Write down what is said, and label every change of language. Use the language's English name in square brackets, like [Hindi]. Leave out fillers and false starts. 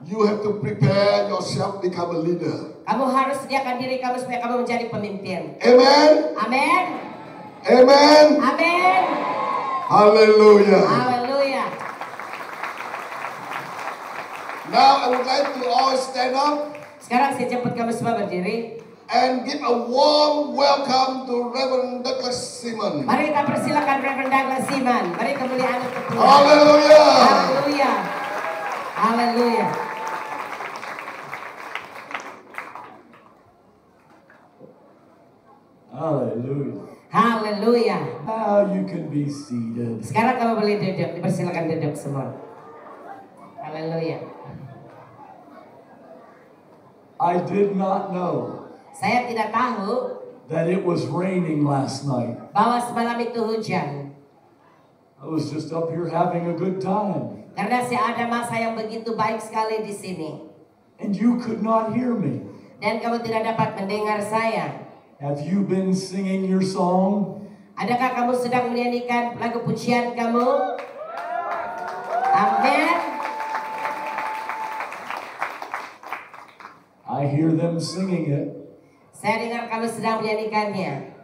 [English] You have to prepare yourself become a leader. [Malay] Kamu harus sediakan diri kamu supaya kamu menjadi pemimpin. [English] Amen. [Malay] Amin. [English] Amen. [Malay] Amin. [English] Hallelujah. [Malay] Haleluya. [English] Now I would like to all stand up [Malay] Sekarang saya jemput kamu semua berdiri. [English] and give a warm welcome to Reverend Douglas Simon. [Malay] Mari kita persilakan Reverend Douglas Simon. Mari kemuliaan untuk Tuhan. [English] Hallelujah. [Malay] Haleluya. Haleluya. [English] Hallelujah. [Malay] Haleluya. [English] Now you can be seated. [Malay] Sekarang kamu boleh duduk. Dipersilakan duduk semua. Haleluya. [English] I did not know [Malay] Saya tidak tahu [English] that it was raining last night. [Malay] bahwa semalam itu hujan. [English] I was just up here having a good time, [Malay] Karena saya ada masa yang begitu baik sekali di sini. [English] and you could not hear me. [Malay] Dan kamu tidak dapat mendengar saya. [English] Have you been singing your song? [Malay] Adakah kamu sedang menyanyikan lagu pujian kamu? Amin. [English] I hear them singing it. [Malay] Saya dengar kamu sedang menyanyikannya.